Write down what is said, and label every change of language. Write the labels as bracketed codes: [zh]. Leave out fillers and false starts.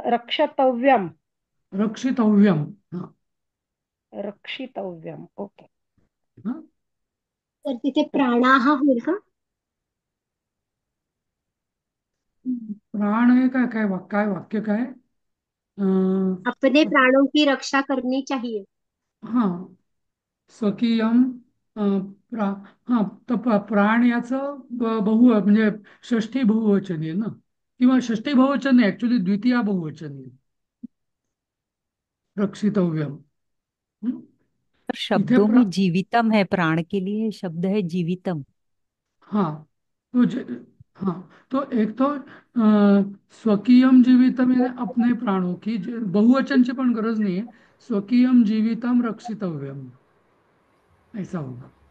[sa] रक्षतव्यम. रक्षितव्यम. हा रक्षितव्यम. ओके. [mr] हा तर तिथे प्राणाहा होईल का? प्राण आहे का काय काय वाक्य काय? [hi] अपने प्राणों की रक्षा करनी चाहिए. [mr] हा स्वकीयम प्रा हा तर प्राण याचं बहु म्हणजे षष्ठी बहुवचनी आहे ना, किंवा षष्ठी बहुवचन नाही, ऍक्च्युली द्वितीया बहुवचनी आहे. [sa] रक्षितव्यम. हं? [hi] पर [mr] इथे [hi] शब्दों में जीवितम है, प्राण के लिए शब्द है जीवितम. हाँ तो हाँ तो एक तो [sa] स्वकीयम जीवितम [hi] यानी अपने प्राणों की, [mr] बहुवचनची पण गरज नाही आहे. [sa] स्वकीयम जीवितम रक्षितव्यम [hi] ऐसा होगा.